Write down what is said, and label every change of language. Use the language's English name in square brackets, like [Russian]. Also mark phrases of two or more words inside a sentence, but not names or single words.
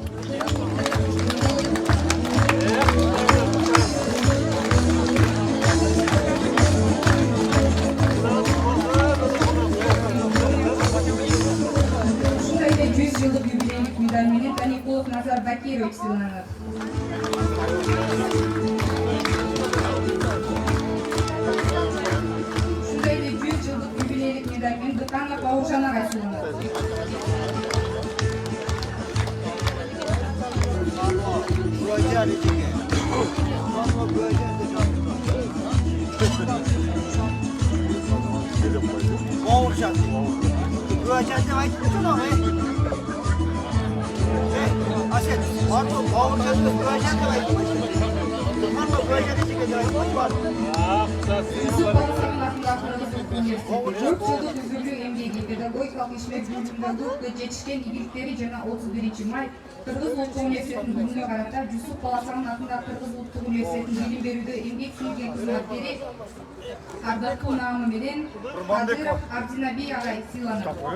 [Kyrgyz] Ушундай эле 100 жылдык юбилейлик медаль менен Таникулов Назар Бакирович сыйланат. Ушундай эле 100 жылдык юбилейлик медаль менен Дыканов Бауржан агай сыйланат. Бауыржан. [Kazakh] Бауыржан деп айтып тұрсың ғой. Асет, бауыржан деп бауыржан деп айтып тұрсың. [Kyrgyz] Бауыржан деп педагогикалык ишмек жумушунда жетишкен ийгиликтери жана 31 май Кыргыз Улуттук университетинин күнүнө карата Жусуп Баласагын атындагы Кыргыз Улуттук университетинин билим берүүдө эмгек сиңирген кызматкери ардактуу наамы менен Кадыров Абдинаби агай сыйланат.